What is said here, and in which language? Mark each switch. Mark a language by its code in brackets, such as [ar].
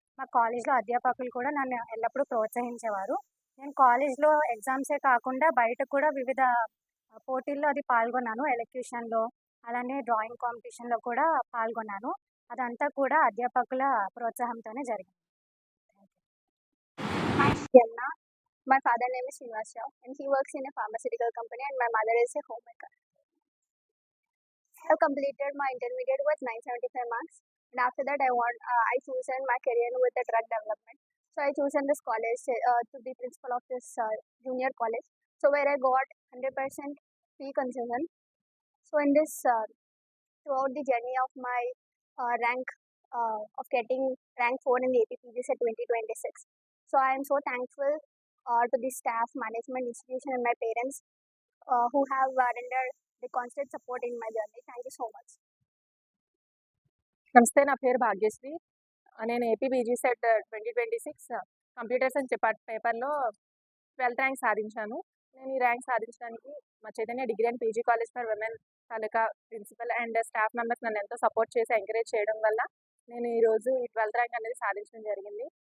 [te] మా కాలేజ్లో అధ్యాపకులు కూడా నన్ను ఎల్లప్పుడూ ప్రోత్సహించేవారు. నేను కాలేజ్లో ఎగ్జామ్సే కాకుండా బయట కూడా వివిధ పోటీల్లో పాల్గొన్నాను. ఎలక్యూషన్‌లో, అలానే డ్రాయింగ్ కాంపిటీషన్‌లో కూడా పాల్గొన్నాను. అదంతా కూడా అధ్యాపకుల ప్రోత్సాహంతోనే జరిగింది. [en] Hi, Yanna. My father name is Srinivas Rao and he works in a pharmaceutical company and my mother is a homemaker. I have completed my intermediate with 975 marks and after that I chosen my career with the drug development. So I chosen this college to be principal of this junior college. So where I got 100% fee concession. So in this throughout the journey of my rank of getting rank 4 in the APPGs at 2026. So I am so thankful to the staff, management, institution and my parents who have rendered the constant support in my journey. Thank you so much. [te] నమస్తే, నా పేరు భాగ్యశ్రీ. నేను AP PG set 2026 computer science పేపర్లో 12th rank సాధించాను. నేను ఈ rank సాధించడానికి మా Chaitanya degree and PG college for women taluka principal and staff members నన్ను ఎంతో సపోర్ట్ చేసి ఎంకరేజ్ చేయడం వల్ల నేను ఈరోజు ఈ 12th ర్యాంక్ అనేది సాధించడం జరిగింది.